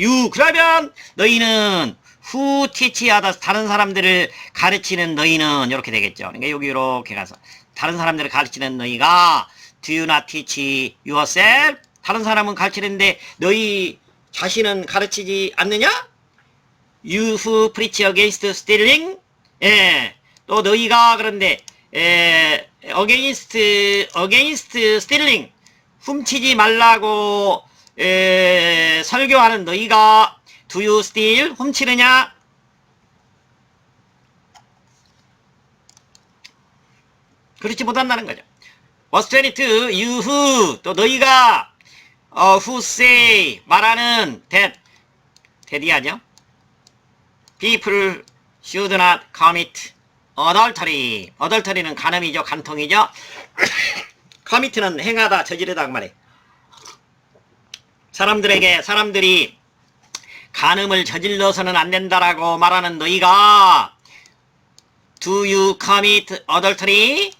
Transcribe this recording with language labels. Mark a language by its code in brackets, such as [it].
[ko] 유 그러면 너희는 [en] who teach others, [ko] 다른 사람들을 가르치는 너희는 이렇게 되겠죠. 그러니까 여기 이렇게 가서 다른 사람들을 가르치는 너희가 [en] do you not teach yourself? [ko] 다른 사람은 가르치는데 너희 자신은 가르치지 않느냐? [en] You who preach against stealing? [ko] 예. 또 너희가 그런데 [en] against stealing, [ko] 훔치지 말라고 설교하는 너희가 [en] do you steal? [ko] 훔치느냐? 그렇지 못한다는 거죠. [en] verse 22, you who, [ko] 또 너희가 [en] who say, 말하는 that이 아니요? people should not commit adultery. [ko] adultery는 간음이죠. 간통이죠. commit는 행하다, 저지르다 그 말이에요. 사람들이 간음을 저질러서는 안 된다라고 말하는 너희가 [en] do you commit adultery?